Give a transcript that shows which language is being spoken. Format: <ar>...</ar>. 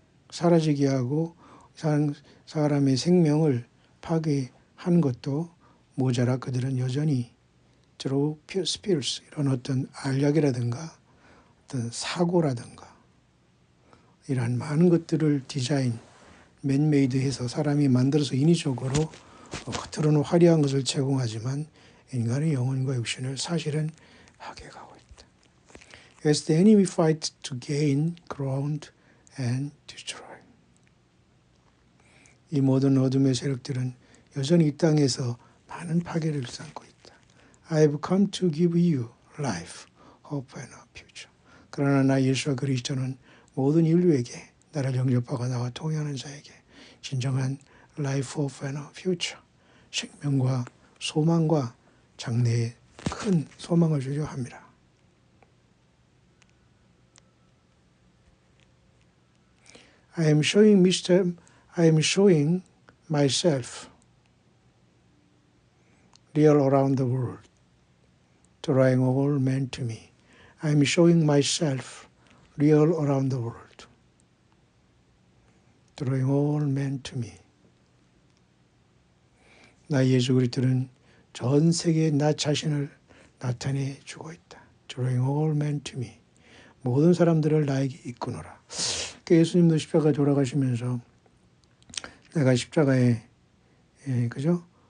<ko>사라지게 하고 사람의 생명을 파괴한 것도 모자라 그들은 여전히</ko> <en>through spirits</en> <ko>이런 어떤 알약이라든가 어떤 사고라든가 이러한 많은 것들을 디자인 맨메이드해서 사람이 만들어서 인위적으로 겉으로는 화려한 것을 제공하지만 인간의 영혼과 육신을 사실은 파괴하고 있다.</ko> <en>as the enemy fights to gain ground and destroy.</en> <ko>이 모든 어둠의 세력들은 여전히 이 땅에서 많은 파괴를 일삼고 있다.</ko> <en>I have come to give you life, hope and a future.</en> <ko>그러나 나 예수와 그리스도는 모든 인류에게 나를 영접하고 나와 통행하는 자에게 진정한</ko> <en>life, hope and a future,</en> <ko>생명과 소망과 장래의 큰 소망을 주려 합니다.</ko> <en>I am showing myself real around the world, drawing all men to me. I am showing myself real around the world, drawing all men to me.</en> <ko>나 예수 그리스도는 전 세계에 나 자신을 나타내 주고 있다.</ko> <en>Drawing all men to me.</en> <ko>모든 사람들을 나에게 이끄노라. 예수님도 십자가에 돌아가시면서 내가 십자가에 그죠?</ko>